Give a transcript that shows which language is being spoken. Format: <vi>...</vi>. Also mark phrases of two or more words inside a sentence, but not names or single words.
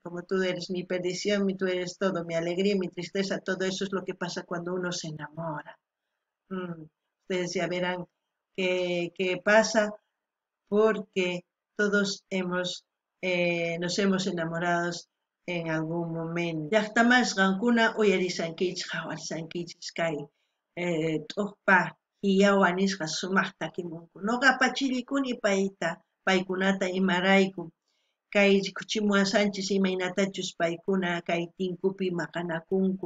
<es>Como tú eres mi perdición, tú eres todo, mi alegría, mi tristeza, todo eso es lo que pasa cuando uno se enamora. Ustedes ya verán qué pasa, porque todos nos hemos enamorado en algún momento.</es> <qu>Llaqtamas qankuna uyarisankichis, hawarisankichis kay t'uqpa hiyawa nisqa sumaq takimunku. Noqapa chillikuni paykunata imarayku kay rikuchimuwansanchis imaynatachus paykuna kay tinkupi maqanakunku.</qu>